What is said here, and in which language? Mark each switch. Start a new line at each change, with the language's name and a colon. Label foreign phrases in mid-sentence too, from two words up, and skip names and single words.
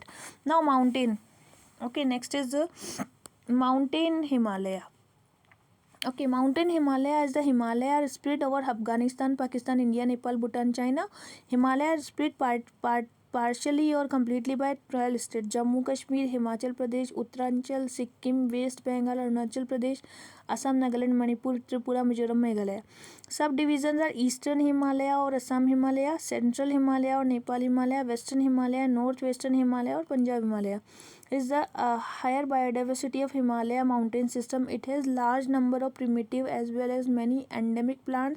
English: Now mountain. Okay, next is mountain Himalaya. Okay, mountain Himalaya is the Himalaya are spread over Afghanistan, Pakistan, India, Nepal, Bhutan, China. Himalaya are split partially or completely by 12 states: Jammu Kashmir, Himachal Pradesh, Uttaranchal, Sikkim, West Bengal, Arunachal Pradesh, Assam, Nagaland, Manipur, Tripura, Mizoram, Meghalaya. Subdivisions are Eastern Himalaya or Assam Himalaya, Central Himalaya or Nepal Himalaya, Western Himalaya, Northwestern Himalaya or Punjab Himalaya. Is the higher biodiversity of Himalaya mountain system. It has large number of primitive as well as many endemic plants.